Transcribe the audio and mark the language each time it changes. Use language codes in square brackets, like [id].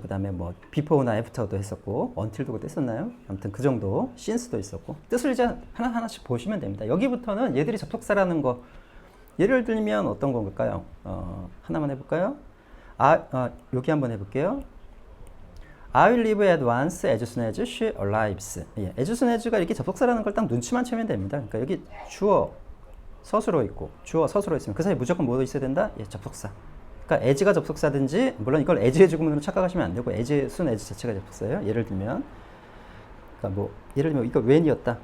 [ko] 그 다음에 뭐 before나 after도 했었고 until도 그때 했었나요? 아무튼 그 정도. since도 있었고 뜻을 이제 하나하나씩 보시면 됩니다. 여기부터는 얘들이 접속사라는 거 예를 들면 어떤 건가요? 하나만 해볼까요? 여기 한번 해볼게요. [en] I will leave at once as soon as she arrives. [ko] 예, as soon as가 이렇게 접속사라는 걸 딱 눈치만 채면 됩니다. 그러니까 여기 주어, 서술어 있고 주어, 서술어 있으면 그 사이에 무조건 뭐 있어야 된다? 예, 접속사. 그러니까 as가 접속사든지 물론 이걸 as의 주구문으로 착각하시면 안 되고 as, soon as 자체가 접속사예요. 예를 들면 그러니까 뭐 예를 들면 이거 when이었다.